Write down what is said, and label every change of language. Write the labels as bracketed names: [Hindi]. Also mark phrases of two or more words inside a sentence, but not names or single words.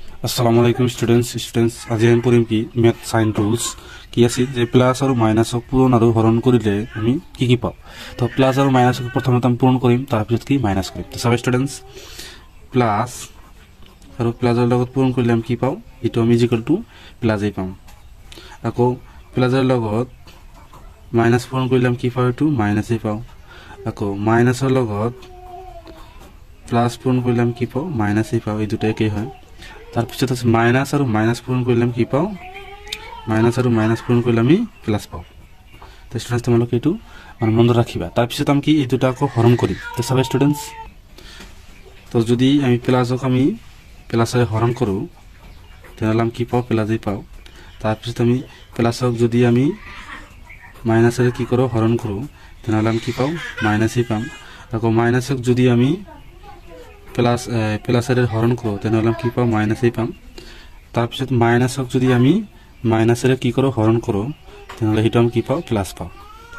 [Arabic] السلام عليكم [Assamese] স্টুডেন্টস আজি আমি পঢ়িম কি [English] math sign rules [Assamese] কি আছে যে প্লাস আর মাইনাসক পূরণ আর হরণ করিলে আমি কি পাও তো প্লাস আর মাইনাসক প্রথমে আমি পূরণ করিম তারপর কি মাইনাস করিম তো সব স্টুডেন্টস প্লাস আর প্লাসের লগত পূরণ করলে আমি কি পাও এটা আমি [English] equal to plus [Assamese] এই পাম আকো প্লাসের লগত মাইনাস পূরণ করলে আমি কি পাও একটু মাইনাস এই পাও আকো মাইনাসের লগত প্লাস পূরণ করলে আমি কি পাও মাইনাস এই পাও এই দুটো একই হয় তার পিছত আছে মাইনাস আর মাইনাস পূরণ করলে আমি কি পাও মাইনাস আর মাইনাস পূরণ করলে আমি প্লাস পাও তো স্টুডেন্টস তোমালোকে এইটো মানে মনে রাখিবা তার পিছত আমি কি এই দুটা আকৌ হৰণ কৰিম তো সব স্টুডেন্টস তো যদি আমি প্লাসক আমি প্লাসে হৰণ কৰো তেতিয়াহ'লে আমি কি পাও প্লাসই পাও তার পিছত আমি প্লাসক যদি আমি মাইনাসের কি করো হরণ করো তেতিয়াহ'লে আমি কি পাও মাইনাসই পাম আকৌ মাইনাসক যদি আমি প্লাসের হরণ করো তেতিয়াহ'লে আমি কি পাও মাইনাসই পাম তার পিছত মাইনাসক যদি আমি মাইনাসের কি করো হরণ করো তেতিয়াহ'লে সেইটো আমি কি পাও প্লাস পাও